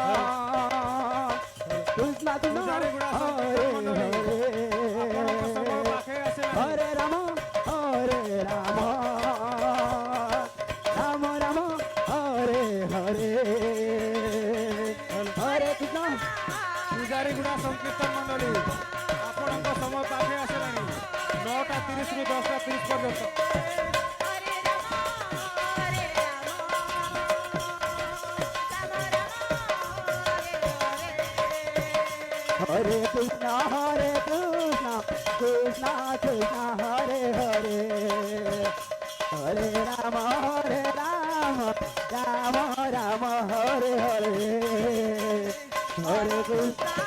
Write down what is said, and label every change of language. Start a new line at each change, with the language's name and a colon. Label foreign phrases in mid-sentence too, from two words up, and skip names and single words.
Sanskrit: Krishna Krishna, Hare Hare, Hare Rama, Hare Rama, Rama Rama, Hare Hare, Hare Krishna.
Odia: ପୂଜାରୀଗୁଡ଼ା ସଂକୀର୍ତ୍ତନ ମଣ୍ଡଳୀ ଆପଣଙ୍କ ସମୟ ପାଖେ ଆସିଲାଣି 9ଟା 30ରୁ 10ଟା 30 ପର୍ଯ୍ୟନ୍ତ।
Sanskrit: Hare Krishna, Krishna Krishna, Hare Hare, Hare Rama, Rama Rama, Hare Hare, Hare Krishna.